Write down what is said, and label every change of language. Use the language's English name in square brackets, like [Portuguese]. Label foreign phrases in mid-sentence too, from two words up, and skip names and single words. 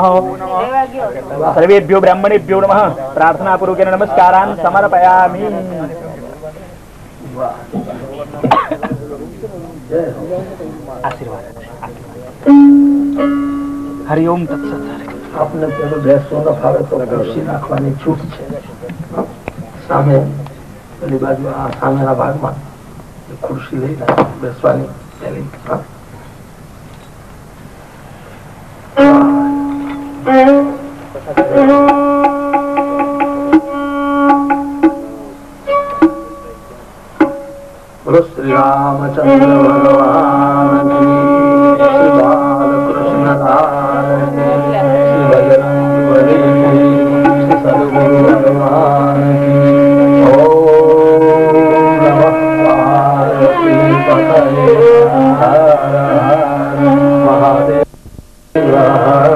[Sanskrit] सर्वेभ्यो ब्राह्मणेभ्यो नमः। प्रार्थनापूर्वकेन नमस्कारान् समर्पयामि। आशीर्वाद हरि ओम तत्सत। [Gujarati] आपने પેલો બેસવાનો ફાવે તો ખુરશી નાખવાની છૂટ છે સામે પેલી બાજુ આ સામેના ભાગમાં ખુરશી લઈને બેસવાની પેલી [Hindi] बोलो श्री रामचंद्र भगवान की, श्री बालकृष्ण नारायण की, श्री बजरंग बली की, श्री सद्गुरु भगवान की। [Sanskrit] ओम नमः पार्वती पतये हर हर महादेव।